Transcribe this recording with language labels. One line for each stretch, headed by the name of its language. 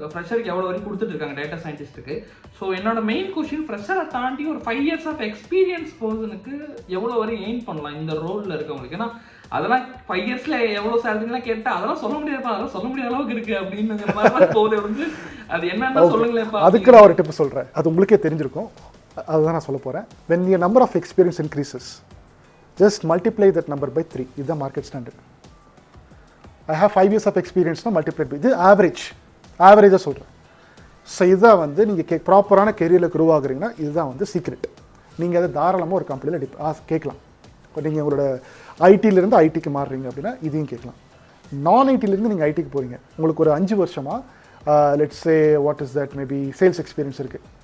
Tamil: ஃப்ரெஷருக்கு எவ்வளோ வரைக்கும் கொடுத்துட்டு இருக்காங்க டேட்டா சயின்டிஸ்ட்டுக்கு? ஸோ என்னோட மெயின் கொஸ்டின், ஃப்ரெஷரை தாண்டி ஒரு 5 years ஆஃப் எக்ஸ்பீரியன்ஸ் பர்சனுக்கு எவ்வளோ வரைக்கும் எய்ன் பண்ணலாம் இந்த ரோலில் இருக்கவங்களுக்கு? ஏன்னா அதெல்லாம் 5 yearsல எவ்வளோ சேலரிலாம் கேட்டால் அதெல்லாம் சொல்ல முடியாதுப்பா, அதெல்லாம் சொல்ல முடியாத அளவுக்கு இருக்குது அப்படிங்கிற மாதிரி போது வந்து. அது என்னன்னா சொல்லுங்களேன்ப்பா. அதுக்கு நான் ஒரு டிப் சொல்கிறேன், அது உங்களுக்கே தெரிஞ்சிருக்கும், அதுதான் நான் சொல்ல போகிறேன்.
English: when your number of experience increases, just multiply that number by 3.
Tamil: இதுதான் market standard.
English: I have 5 years of experience multiplied by,
Tamil: இது ஆவரேஜாக சொல்கிறேன். ஸோ இதுதான் வந்து நீங்கள் ப்ராப்பரான கெரியரில் க்ரோ ஆகுறீங்கன்னா இதுதான் வந்து சீக்ரெட். நீங்கள் அதை தாராளமாக ஒரு கம்பெனியில் கேட்கலாம். இப்போ நீங்கள் உங்களோட ஐடியிலேருந்து ஐடிக்கு மாறுறீங்க அப்படின்னா இதையும் கேட்கலாம். நான் ஐடியிலேருந்து நீங்கள் ஐடிக்கு போகிறீங்க, உங்களுக்கு ஒரு 5 வருஷமாக
English: let's say what is that maybe
Tamil: sales experience இருக்குது.